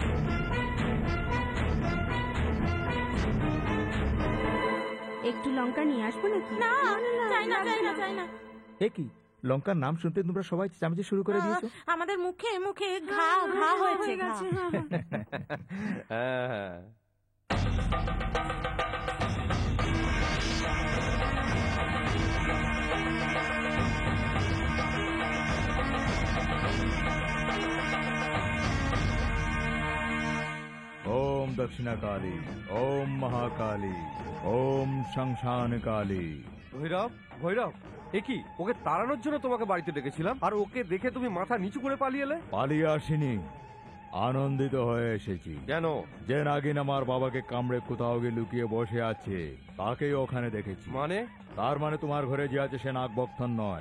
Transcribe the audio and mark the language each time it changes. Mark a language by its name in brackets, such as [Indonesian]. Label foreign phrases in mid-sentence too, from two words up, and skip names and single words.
[Bangla] একটু লঙ্কা নিয়ে আসবো নাকি? না, চাই না, চাই না, চাই না। এ কি, লঙ্কার নাম শুনতে তোমরা সবাই চামচে শুরু করে দিয়েছো? আমাদের মুখে মুখে ঘা ঘা হয়েছে। হ্যাঁ, [Sanskrit] ओम दक्षिणा काली, ओम महाकाली, ओम शमशान काली। [Bangla] ভৈরব, ভৈরব, এ কি? ওকে তাড়ানোর জন্য তোমাকে বাড়িতে ডেকেছিলাম, আর ওকে দেখে তুমি মাথা নিচু করে পালিয়ে এলে। পালিয়ে আসিনি, আনন্দিত হয়ে এসেছি। কেন? যে নাগিন আমার বাবাকে কামড়ে কোথাও গিয়ে লুকিয়ে বসে আছে, তাকেই ওখানে দেখেছি। মানে? তার মানে তোমার ঘরে যে আছে সে নাগবক্ষণ নয়।